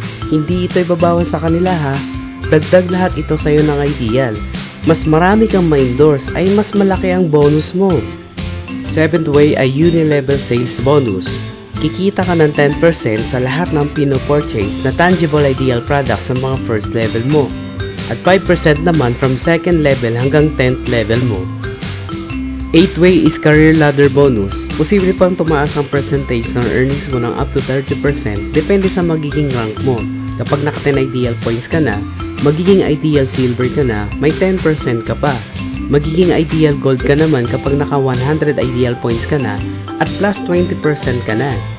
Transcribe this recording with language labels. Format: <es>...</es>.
<tl>Hindi ito ibabawas sa kanila ha, dagdag lahat ito sa iyo ng Ideal. Mas marami kang ma-endorse ay mas malaki ang bonus mo. Seventh way ay uni-level sales bonus. Kikita ka ng 10% sa lahat ng pino-purchase na tangible Ideal products sa mga first level mo. At 5% naman</tl> <en>from second level</en> <tl>hanggang 10th level mo.</tl> <en>8th way is career ladder bonus.</en> <tl>Posible pang tumaas ang percentage ng earnings mo ng up to 30% depende sa magiging rank mo. Kapag naka 10 Ideal points ka na, magiging Ideal silver ka na, may 10% ka pa. Magiging Ideal gold ka naman kapag naka 100 Ideal points ka na at plus 20% ka na.</tl>